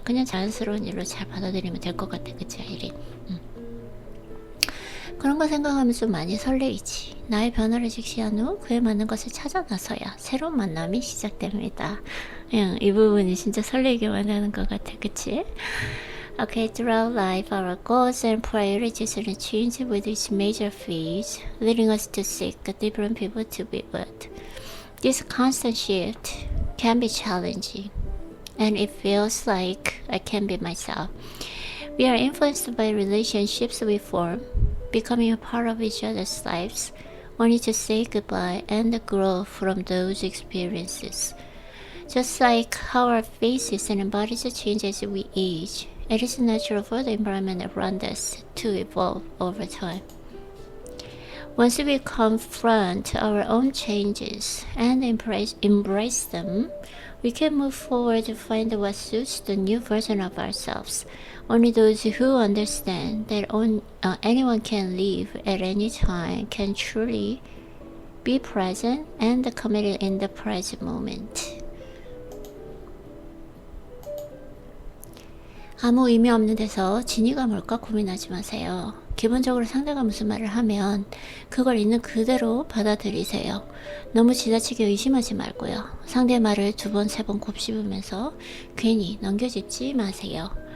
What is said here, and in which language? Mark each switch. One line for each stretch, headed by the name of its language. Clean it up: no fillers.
Korean: 그냥 자연스러운 일로 잘 받아들이면 될 것 같아. 그치, 아이린? 그런 거 생각하면 좀 많이 설레이지. 나의 변화를 직시한 후 그에 맞는 것을 찾아 나서야 새로운 만남이 시작됩니다. 이 부분이 진짜 설레게 만드는 것 같아. 그치?
English: Okay, throughout life, our goals and priorities change with each major phase, leading us to seek different people to be with. This constant shift can be challenging, and it feels like I can't be myself. We are influenced by relationships we form, becoming a part of each other's lives, only to say goodbye and grow from those experiences. Just like how our faces and bodies change as we age, it is natural for the environment around us to evolve over time. Once we confront our own changes and embrace them, we can move forward to find what suits the new version of ourselves. Only those who understand that anyone can live at any time can truly be present and committed in the present moment.
Korean: 아무 의미 없는 데서 진위가 뭘까 고민하지 마세요. 기본적으로 상대가 무슨 말을 하면 그걸 있는 그대로 받아들이세요. 너무 지나치게 의심하지 말고요. 상대의 말을 2번, 3번 곱씹으면서 괜히 넘겨짚지 마세요.